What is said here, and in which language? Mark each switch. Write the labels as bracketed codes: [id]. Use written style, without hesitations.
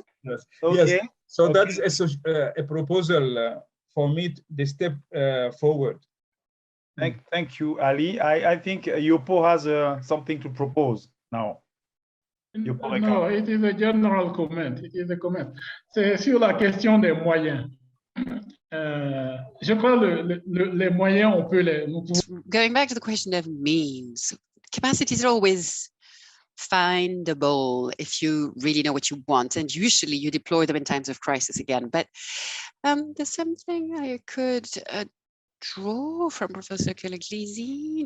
[en] Yes. Okay. Yes. So okay. That is a proposal for me, the step forward. Thank you, Ali. I think Yopo has something to propose now. No, it is a general comment. It is a comment. [fr] C'est sur la question des moyens. Je crois les moyens, on peut les. [en] Going back to the question of means, capacities are always findable if you really know what you want, and usually you deploy them in times of crisis again. But there's something I could draw from Professor Keleglisi.